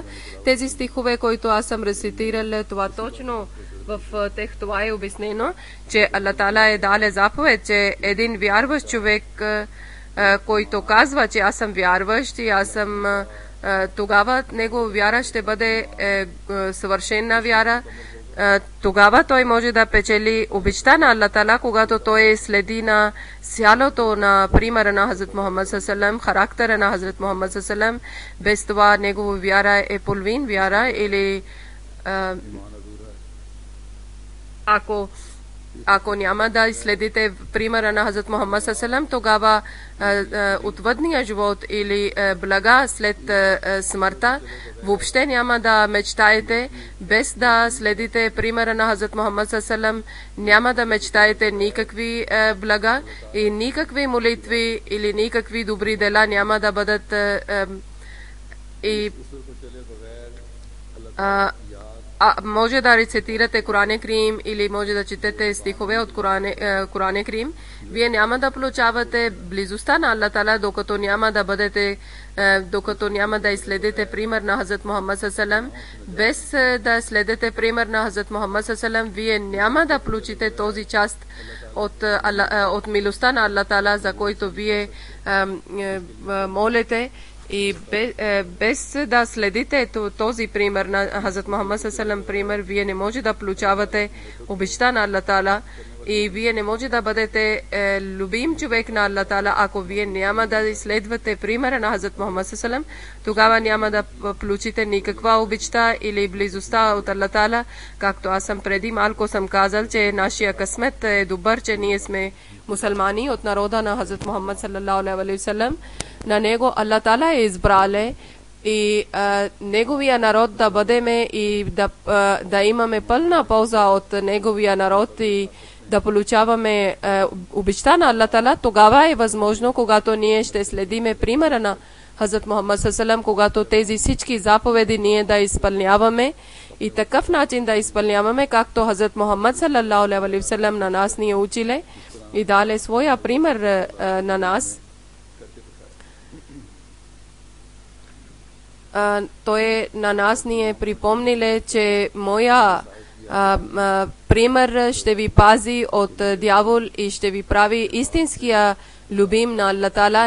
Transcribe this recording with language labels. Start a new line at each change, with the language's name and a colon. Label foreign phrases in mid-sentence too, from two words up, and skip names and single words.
Bulgarian: Тези стихове, които аз съм рецитирал, това точно в тях това е обяснено, че
Arabic: الله تعالى
Bulgarian: е дал заповед, че един вярващ човек, който казва, че аз съм вярващ и аз съм, тогава негова вяра ще бъде съвършена вяра. Тогава той може да печели обичта на
Arabic: الله تعالى,
Bulgarian: когато той следи на сялото на примера на Хазрат Мухаммад
Arabic: صلى الله عليه وسلم,
Bulgarian: характера на Хазрат Мухаммад
Arabic: صلى الله عليه وسلم.
Bulgarian: Без това негова вяра е половин вяра или ако няма да следите примера на Хазрат Мухаммад
Arabic: صلى الله عليه وسلم,
Bulgarian: тогава отвъдния живот или блага след смъртта въобще няма да мечтаете. Без да следите примера на Хазрат Мухаммад
Arabic: صلى الله عليه وسلم,
Bulgarian: няма да мечтаете никакви блага и никакви молитви или никакви добри дела няма да бъдат може да рецитирате
Arabic: قرآن كريم
Bulgarian: или може да четете стихове от
Arabic: قرآن كريم.
Bulgarian: Вие няма да получавате близостта на
Arabic: الله تعالى,
Bulgarian: докато няма да изследите пример на Хазрат Мухаммад
Arabic: صلى الله عليه وسلم.
Bulgarian: Без да следите пример на Хазрат Мухаммад
Arabic: صلى الله عليه وسلم,
Bulgarian: вие няма да получите този част от милостта на
Arabic: الله تعالى,
Bulgarian: за който вие молите. И без да следите този пример на Хазрат Мухаммад
Arabic: صلى الله عليه وسلم
Bulgarian: пример, вие не може да получавате обичта на
Arabic: الله تعالى
Bulgarian: и вие не може да бъдете любим човек на
Arabic: الله تعالى,
Bulgarian: ако вие няма да изследвате примера на Хазрат Мухаммад
Arabic: صلى الله عليه وسلم.
Bulgarian: Тогава няма да получите никаква обичта или близостта от
Arabic: الله تعالى.
Bulgarian: Както аз съм преди малко съм казал, че нашия късмет е добър, че ние сме мусулмани от народа на Хазрат Мухаммад
Arabic: صلى الله عليه وسلم.
Bulgarian: На него
Arabic: الله تعالى
Bulgarian: е избрал и неговия народ да бъдеме и да имаме пълна полза от неговия народ и да получаваме обичта на
Arabic: الله تعالى.
Bulgarian: Тогава е възможно, когато ние ще следиме примера на Хазрат Мухаммад
Arabic: صلى الله عليه وسلم,
Bulgarian: когато тези всички заповеди ние да изпълняваме и такъв начин да изпълняваме, както Хазрат Мухаммад
Arabic: صلى الله عليه وسلم
Bulgarian: на нас ни е училе и дале своя пример на нас. Той на нас ни е припомниле, че моя пример ще ви пази от дявол и ще ви прави истинския любим на
Arabic: الله تعالى.